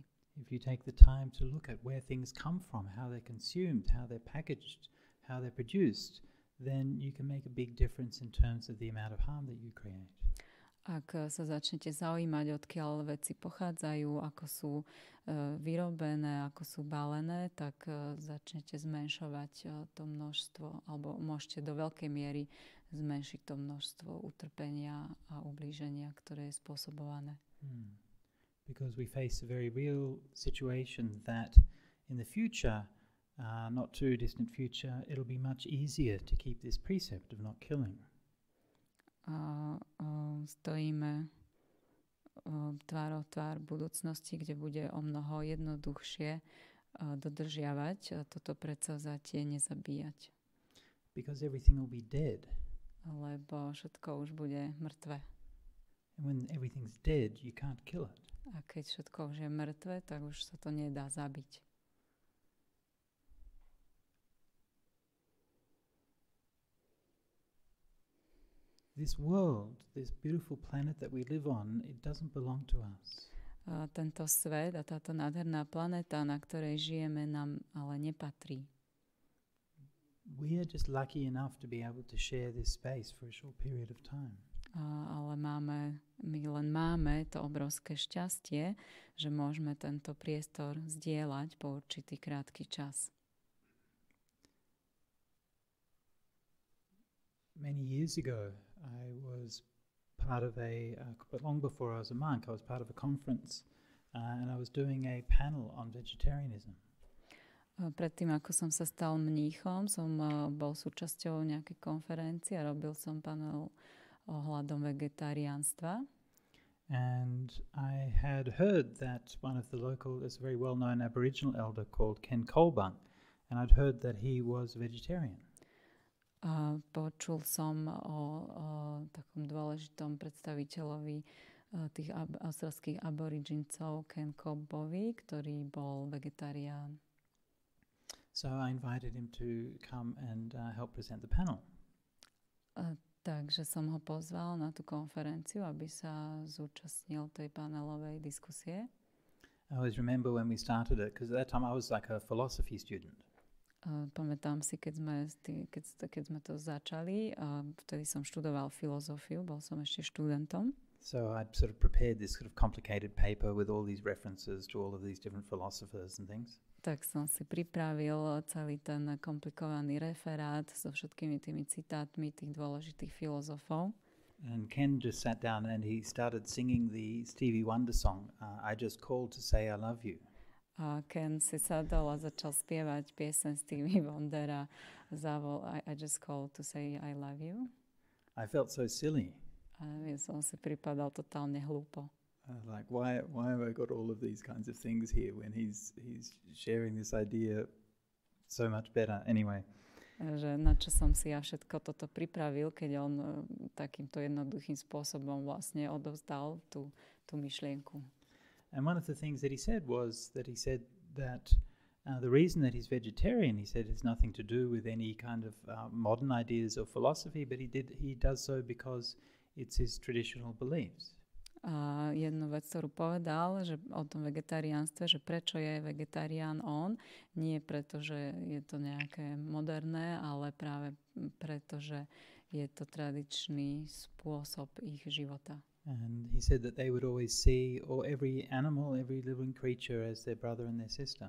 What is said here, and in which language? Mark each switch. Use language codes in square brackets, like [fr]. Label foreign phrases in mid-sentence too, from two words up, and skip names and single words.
[en] If you take the time to look at where things come from, how they're consumed, how they're packaged, how they're produced, then you can make a big difference in terms of the amount of harm that you create. [sk] Ak sa začnete zaujímať, odkiaľ veci pochádzajú, ako sú vyrobené, ako sú balené, tak začnete zmenšovať to množstvo, alebo môžete do veľkej miery zmenšiť to množstvo utrpenia a ublíženia, ktoré je spôsobované. [en] Because we face a very real situation that in the future, not too distant future, it'll be much easier to keep this precept of not killing. [sk] Stojíme tvárou tvár budúcnosti, kde bude o mnoho jednoduchšie dodržiavať toto predsavzatie nezabíjať. [en] Because everything will be dead. [sk] Lebo všetko už bude mŕtve. [en] And when everything's dead, you can't kill it. [sk] A keď všetko už je mŕtve, tak už sa to nedá zabiť. [en] This world, this beautiful planet that we live on, it doesn't belong to us. [sk] Tento svet a táto nádherná planéta, na ktorej žijeme, nám ale nepatrí. [en] We are just lucky enough to be able to share this space for a short period of time. [sk] Ale my len máme to obrovské šťastie, že môžeme tento priestor zdieľať po určitý krátky čas. [en] Many years ago, I was part of but long before I was a monk, I was part of a conference and I was doing a panel on vegetarianism. [sk] Predtým, ako som sa stal mníchom, som bol súčasťou nejakej konferencie a robil som panel ohľadom vegetariánstva. [en] And I had heard that one of the local, there's a very well-known Aboriginal elder called Ken Colbung, and I'd heard that he was vegetarian. [sk] Počul som o takom dôležitom predstaviteľovi tých austrálskych aborigincov Ken Colbovi, ktorý bol vegetarián. [en] So I invited him to come and help present the panel. [sk] Takže som ho pozval na tú konferenciu, aby sa zúčastnil tej panelovej diskusie. [en] I always remember when we started it, because at that time I was like a philosophy student. [sk] Pamätám si, keď sme to začali, vtedy som študoval filozofiu, bol som ešte študentom. [en] So I'd sort of prepared this sort of complicated paper with all these references to all of these different philosophers and things. [sk] Tak som si pripravil celý ten komplikovaný referát so všetkými tými citátmi tých dôležitých filozofov. [en] And Ken just sat down and he started singing the Stevie Wonder song, I Just Called to Say I Love You. [sk] A Ken si sadol a začal spievať pieseň Stevie Wondera I Just Called to Say I Love You. [en] I felt so silly. [sk] A ja som si pripadal totálne hlúpo. [en] Like why have I got all of these kinds of things here when he's sharing this idea so much better anyway. [sk] Že na čo som si ja všetko toto pripravil, keď on takýmto jednoduchým spôsobom vlastne odovzdal tú myšlienku. [en] And one of the things that he said was that the reason that he's vegetarian, he said, has nothing to do with any kind of modern ideas or philosophy, but he does so because it's his traditional beliefs. [sk] A jednu vec, ktorú povedal, že o tom vegetariánstve, že prečo je vegetarián on, nie preto, že je to nejaké moderné, ale práve preto, že je to tradičný spôsob ich života. [en] And he said that they would always see every animal, every living creature as their brother and their sister.